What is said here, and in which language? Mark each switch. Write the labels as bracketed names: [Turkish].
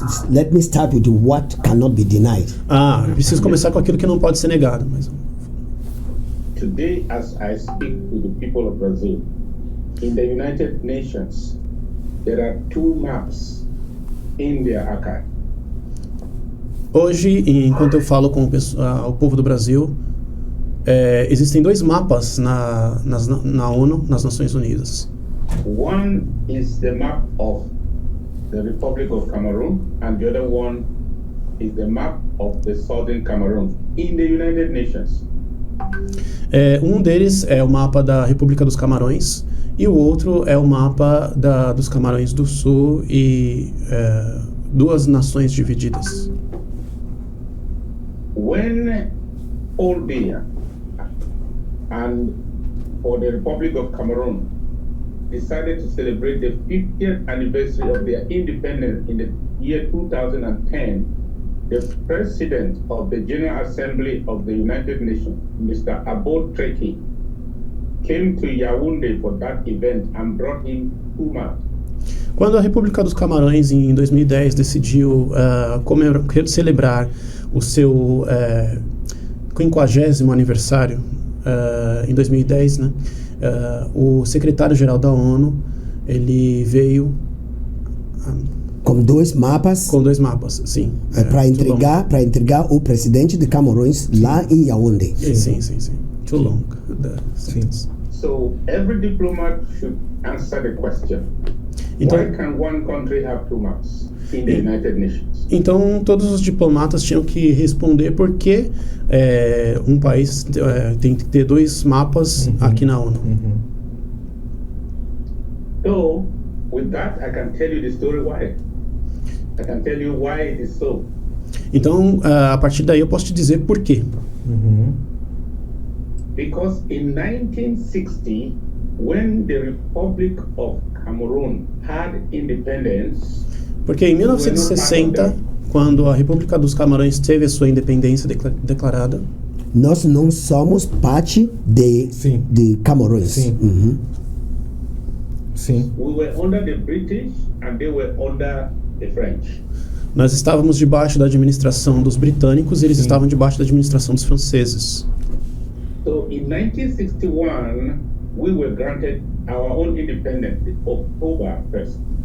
[English] Let me start with what cannot be denied. [Portuguese] Preciso começar com aquilo que não pode ser negado. Mas... [English] Today, as I speak to the people of Brazil, in the United Nations, there are 2 maps in their archive. [Portuguese] Hoje, enquanto eu falo com o povo do Brasil, existem 2 mapas na ONU, nas Nações Unidas. [English] One is the map of the Republic of Cameroon, and the other one is the map of the Southern Cameroon in the United Nations. [Portuguese] Um deles é o mapa da República dos Camarões e o outro é o mapa dos Camarões do Sul e 2 nações divididas. [English] When Paul Biya and for the Republic of Cameroon decided to celebrate the 50th anniversary of their independence in the year 2010, the President of the General Assembly of the United Nations, Mr. Abod Treki, came to Yaoundé for that event and brought in 2 maps. [Portuguese] Quando a República dos Camarões, em 2010, decidiu celebrar o seu 50º aniversário, em 2010, né? O secretário-geral da ONU, ele veio com 2 mapas. Com 2 mapas, sim. Para entregar o presidente de Camarões lá em Yaoundé. Sim. [English] Too long. So every diplomat should answer the question. [Portuguese] Então, [English] why can one country have 2 maps in the United Nations? [Portuguese] Então, todos os diplomatas tinham que responder por que um país tem que ter 2 mapas aqui na ONU. [English] So, with that, I can tell you the story why. I can tell you why it is so. [Portuguese] Então, a partir daí eu posso te dizer por quê. [English] Because in 1960, when the Republic of Cameroon had independence, [Portuguese] porque em 1960, quando a República dos Camarões teve a sua independência declarada, nós não somos parte de Camarões. Sim. Sim. [English] We were under the British and they were under the French. [Portuguese] Nós estávamos debaixo da administração dos britânicos e eles estavam debaixo da administração dos franceses. [English] So in 1961, we were granted our own independence, October 1st.